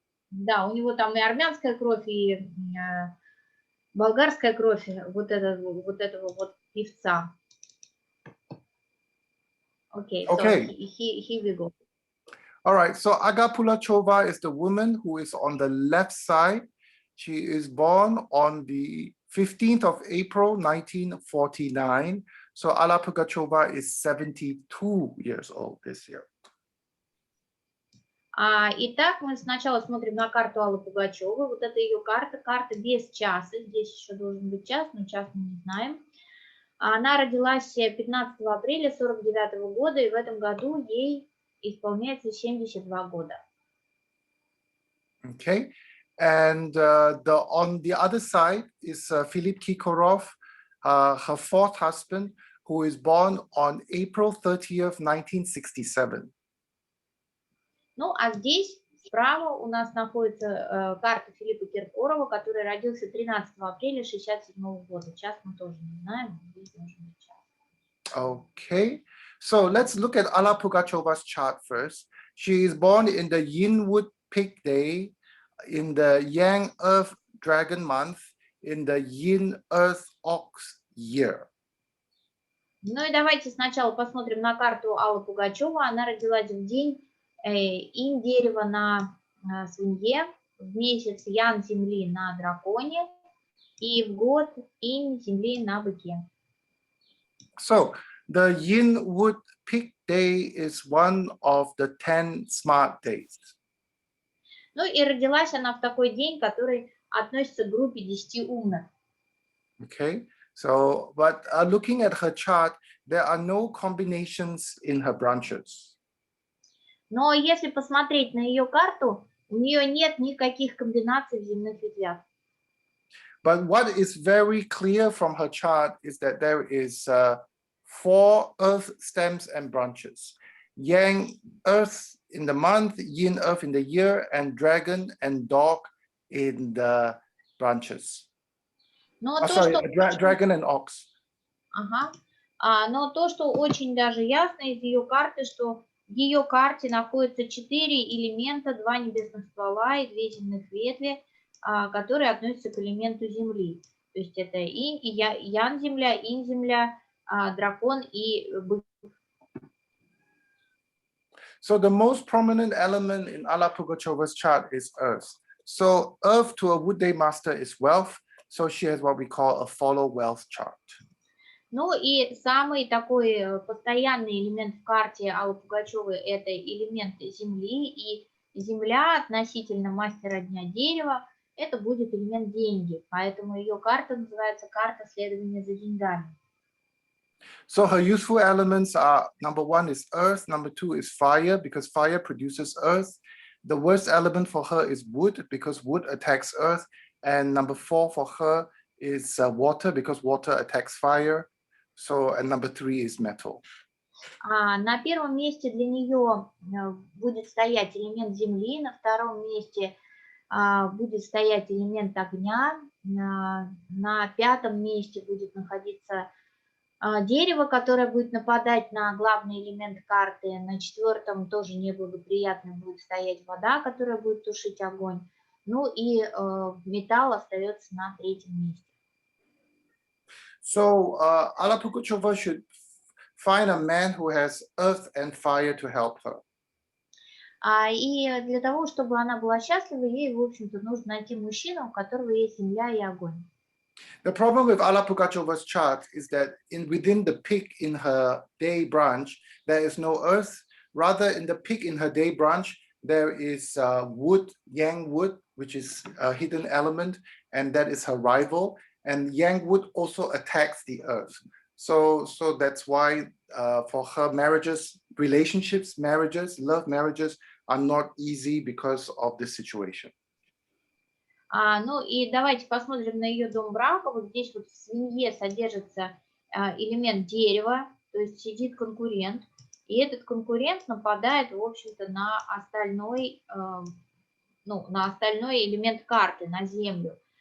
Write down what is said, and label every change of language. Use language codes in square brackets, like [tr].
[ru] Да, у него там и армянская кровь, и болгарская кровь вот этого певца. [en] Okay, so here we go. All right, so Alла Pugacheva is the woman who is on the left side. She is born on the 15th of April, 1949. So Alла Pugacheva is 72 years old this year. [ru] Итак, мы сначала смотрим на карту Аллы Пугачевой. Вот это ее карта без часа. Здесь еще должен быть час, но час мы не знаем. Она родилась 15 апреля 49 года, и в этом году ей исполняется 72 года. [en] Okay, and on the other side is Filippa Kirkorova, her 4th husband, who is born on April 30th, 1967. [ru] Ну, а здесь справа у нас находится карта Филиппа Киркорова, который родился 13 апреля 1967 года. Час мы тоже не знаем, здесь должен быть час. [en] Okay, so let's look at Alла Pugacheva's chart first. She is born in the Yin Wood Pig Day, in the Yang Earth Dragon month, in the Yin Earth Ox year. [ru] Ну и давайте сначала посмотрим на карту Аллы Пугачевой. Она родилась в день инь дерева на свинье, в месяц Ян земли на драконе и в год инь земли на быке. [en] So the Yin Wood Pig Day is one of the 10 smart days. [ru] Ну и родилась она в такой день, который относится к группе 10 умных. [en] Okay, so but looking at her chart, there are no combinations in her branches. [ru] Но если посмотреть на ее карту, у нее нет никаких комбинаций в земных ветвях. [en] But what is very clear from her chart is that there is 4 earth stems and branches. Yang earth in the month, yin earth in the year, and dragon and dog in the branches. Dragon and ox. [ru] Но то, что очень даже ясно из ее карты, что в ее карте находятся 4 элемента, 2 небесных ствола и 2 земных ветви, которые относятся к элементу земли. То есть это ян земля, инь земля, дракон и бык. [en] So the most prominent element in Alла Pugacheva's chart is earth. So earth to a wood day master is wealth. So she has what we call a follow wealth chart. [ru] Ну и самый такой постоянный элемент в карте Аллы Пугачевой – это элемент Земли. И Земля относительно мастера дня дерева – это будет элемент деньги. Поэтому ее карта называется карта следования за деньгами. [en] So her useful elements are, number one is earth, number two is fire, because fire produces earth. The worst element for her is wood, because wood attacks earth. And number four for her is water, because water attacks fire. So, and number three is metal. [ru] На первом месте для нее будет стоять элемент Земли, на втором месте будет стоять элемент огня, на пятом месте будет находиться дерево, которое будет нападать на главный элемент карты, на четвертом тоже неблагоприятно будет стоять вода, которая будет тушить огонь, ну и металл остается на третьем месте. [en] So Alла Пугачева should find a man who has earth and fire to help her. [ru] И для того, чтобы она была счастлива, ей, в общем-то, нужно найти мужчину, у которого есть земля и огонь. [en] The problem with Alла Pugacheva's chart is that within the peak in her day branch, there is no earth. Rather, in the peak in her day branch, there is wood, yang wood, which is a hidden element, and that is her rival. And yang wood also attacks the earth. So that's why for her marriages, relationships, marriages, love marriages are not easy because of this situation. [ru] Ну и давайте посмотрим на ее дом брака. Вот здесь вот в свинье содержится элемент дерева, то есть сидит конкурент. И этот конкурент нападает, в общем-то, на остальной элемент карты, на землю.